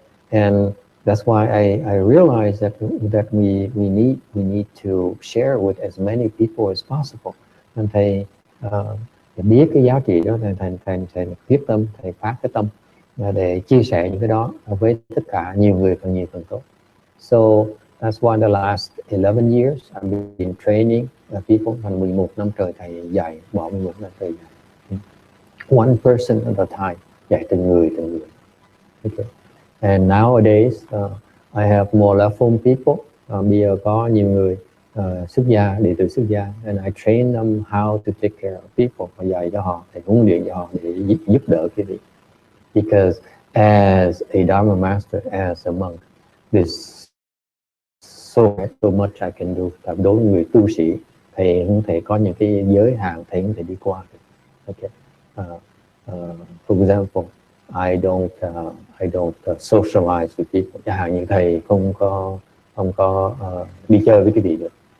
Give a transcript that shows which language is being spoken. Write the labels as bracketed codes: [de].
[en] And that's why I realized that we need to share with as many people as possible. [vi] And thầy biết cái giá trị đó, thầy quyết tâm, thầy phát cái tâm để chia sẻ những cái đó với tất cả nhiều người càng nhiều càng tốt. [en] So that's why the last 11 years I've been training people. [vi] Thành 11 năm trời thầy dạy, bỏ 11 năm trời dạy. [en] One person at a time, [vi] dạy từng người. [en] Okay. And nowadays I have more level people. [vi] Bây giờ có nhiều người xuất gia, đệ tử xuất gia, [en] and I train them how to take care of people. [vi] Và dạy cho họ, thầy huấn luyện cho họ để giúp đỡ cái việc. [en] Because as a Dharma master, as a monk, there's so much I can do. [vi] Đối với người tu sĩ, thầy không thể có những cái giới hạn, thầy không thể đi qua. [en] Okay. For example, I don't socialize with people. [vi] Chẳng hạn như thầy không có đi chơi với cái gì được.